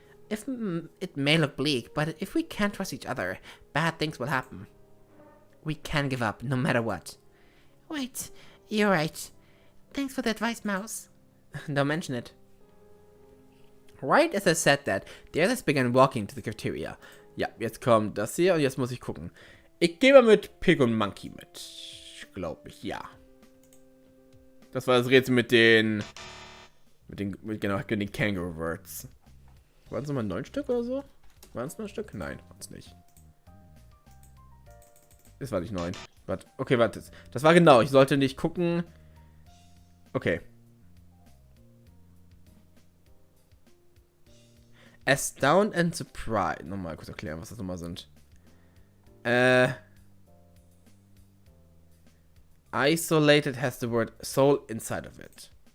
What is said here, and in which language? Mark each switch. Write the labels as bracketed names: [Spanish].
[English] If it may look bleak, but if we can't trust each other, bad things will happen. We can give up, no matter what. Wait, you're right. Thanks for the advice, Mouse. Don't mention it. Right as I said that, the others began walking to the cafeteria. [German] Ja, jetzt kommt das hier und jetzt muss ich gucken. Ich gehe mal mit Pig und Monkey mit. Glaube ich, ja. Das war das Rätsel mit den Kangaroo Words. Waren es nochmal 9 Stück oder so? Waren es 9 Stück? Nein, waren es nicht. Es war nicht 9. Warte, okay, warte. Das war genau. Ich sollte nicht gucken. Okay. Astound and Surprise. Nochmal kurz erklären, was das nochmal sind. [English] Isolated has the word soul inside of it.